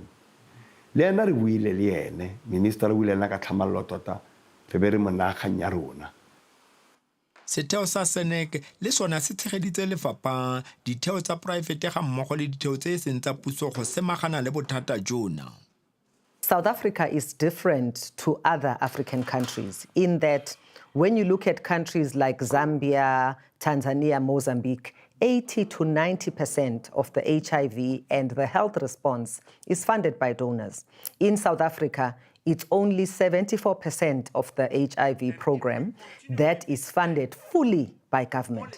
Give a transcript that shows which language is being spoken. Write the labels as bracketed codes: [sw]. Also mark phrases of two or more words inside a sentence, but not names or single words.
[tn] Le ena re buile le ene, minister re buile ena ka tlhamallo tota, re be re mo naganya ya rona. Setheo sa Senec le sona se tshegeditse lefapha ditheo tsa poraefete ga mmogo le ditheo tse e seng tsa puso go semagana le bothata jona. [en] South Africa is different to other African countries in that when you look at countries like Zambia, Tanzania, Mozambique, 80 to 90% of the HIV and the health response is funded by donors. In South Africa, it's only 74% of the HIV program that is funded fully by government.